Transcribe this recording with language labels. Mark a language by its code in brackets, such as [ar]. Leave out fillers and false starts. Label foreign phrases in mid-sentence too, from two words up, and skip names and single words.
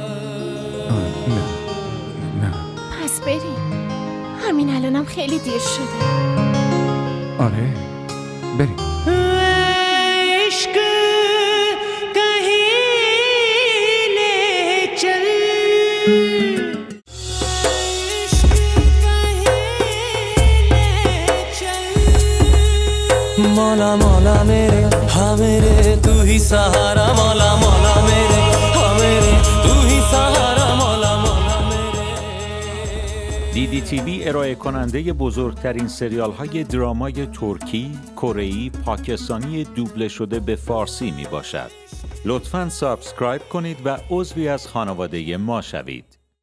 [fa] نه پس بریم. همین الانم خیلی دیر شده. آره بریم. [ur] عشق کہیں لے چل مولا مولا میرے ہاں میرے تو ہی سہارا مولا مولا میرے ہاں میرے تو ہی سہارا مولا مولا [fa] DDTV ارائه کننده بزرگترین سریال های درامای ترکی، کره‌ای، پاکستانی دوبله شده به فارسی می باشد. لطفاً سابسکرایب کنید و عضوی از خانواده ما شوید.